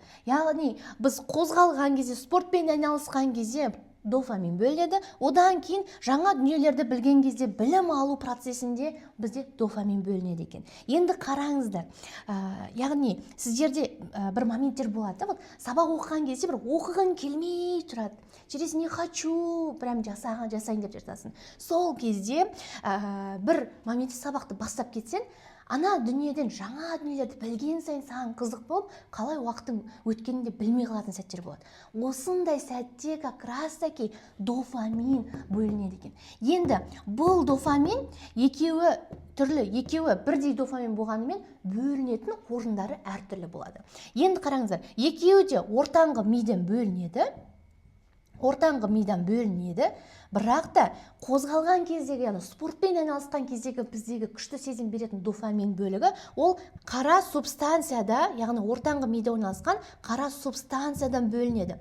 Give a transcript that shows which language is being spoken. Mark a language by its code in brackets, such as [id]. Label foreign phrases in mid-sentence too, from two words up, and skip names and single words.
[kk] Яғни біз қозғалған кезде, спортпен айналысқан кезде дофамин бөлінеді, одан кейін жаңа дүниелерді білген кезде білім алу процесінде бізде дофамин бөлінеді екен. Енді қараңыздар, яғни сіздерде бір моменттер болады, вот сабақ оқыған кезде бір оқығың келмей тұрады. [ru] Через не хочу, [kk] прям жасайын деп жатасың. Сол кезде бір моментте сабақты бастап кетсең, ана дүниеден жаңа дүниелерді білген сайын саған қызық болып, қалай уақыттың өткенін де білмей қалатын сәттер болады. Осындай сәтте [ru] как раз таки [kk] дофамин бөлінеді екен. Енді бұл дофамин екеуі бірдей дофамин болғанымен бөлінетін орындары әртүрлі болады. Енді қараңыздар, екеуі де ортаңғы миден бөлінеді, бірақ та қозғалған кездегі, яғни спортпен айналысқан кездегі біздегі күшті сезім беретін дофамин бөлігі, ол қара субстанцияда, яғни ортаңғы мида орналасқан қара субстанциядан бөлінеді.